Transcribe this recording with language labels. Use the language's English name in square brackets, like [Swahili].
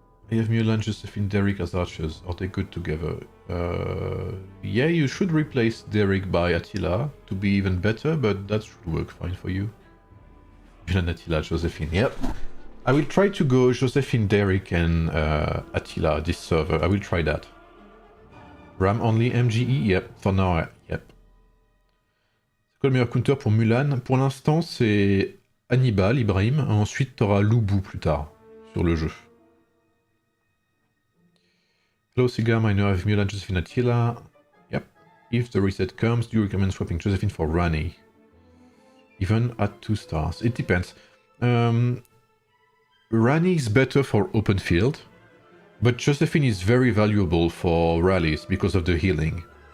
[English] I have Mulan, Josephine, Derek as archers. Are they good together? Yeah, you should replace Derek by Attila to be even better, but that should work fine for you. Mulan, Attila, Josephine, yep. I will try to go Josephine, Derek and Attila this server. I will try that. Ram only MGE? Yep, for now, yep. [French] C'est quoi le meilleur counter pour Mulan? Pour l'instant, c'est Hannibal, Ibrahim. Ensuite, t'auras Lubu plus tard sur le jeu. [English] Hello, Sigam. I know I have Mulan, Josephine, Attila. Yep. If the reset comes, do you recommend swapping Josephine for Rani? Even at 2 stars. It depends. Rani is better for open field, but Josephine is very valuable for rallies because of the healing.